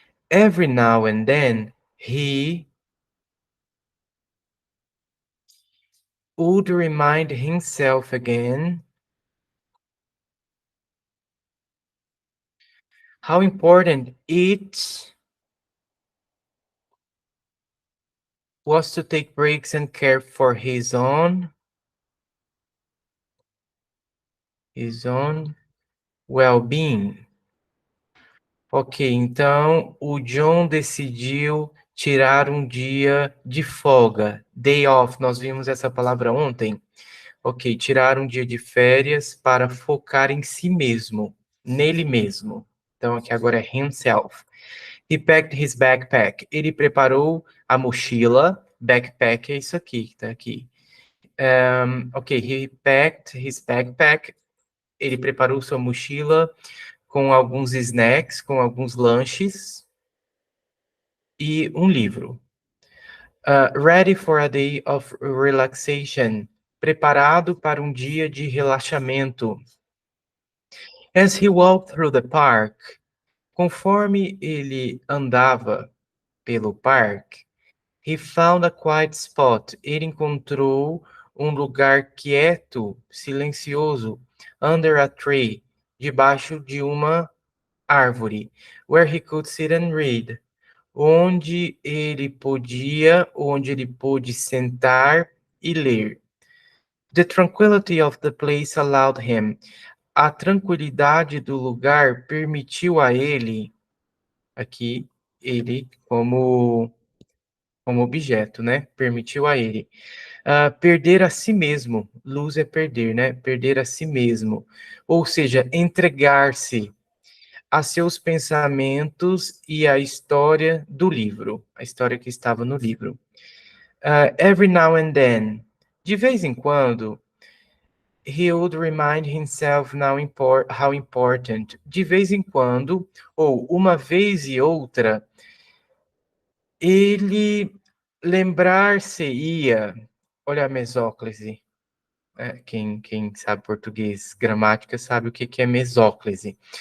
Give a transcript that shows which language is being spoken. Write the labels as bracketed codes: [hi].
[en] Every now and then, he would remind himself again how important it was to take breaks and care for his own well-being. [pt] Ok, então o John decidiu tirar um dia de folga, day off, nós vimos essa palavra ontem. Ok, tirar um dia de férias para focar em si mesmo, nele mesmo. Então aqui agora é himself. [en] He packed his backpack. [pt] Ele preparou a mochila. Backpack é isso aqui, tá aqui. [en] Ok, he packed his backpack. [pt] Ele preparou sua mochila com alguns snacks, com alguns lanches. e um livro. [en] Ready for a day of relaxation. [pt] Preparado para um dia de relaxamento. [en] As he walked through the park. [pt] Conforme ele andava pelo parque, [en] he found a quiet spot. [pt] Ele encontrou um lugar quieto, silencioso, [en] under a tree, [pt] debaixo de uma árvore, [en] where he could sit and read, [pt] onde ele pôde sentar e ler. [en] The tranquility of the place allowed him. [pt] A tranquilidade do lugar permitiu a ele, aqui, ele como objeto, né? Permitiu a ele perder a si mesmo. Lose é perder, né? Perder a si mesmo. Ou seja, entregar-se a seus pensamentos e a história do livro, a história que estava no livro. [en] Every now and then, [pt] de vez em quando, [en] he would remind himself how important. [pt] De vez em quando, ou uma vez e outra, ele lembrar-se-ia, olha a mesóclise, quem sabe português, gramática, sabe o que é mesóclise.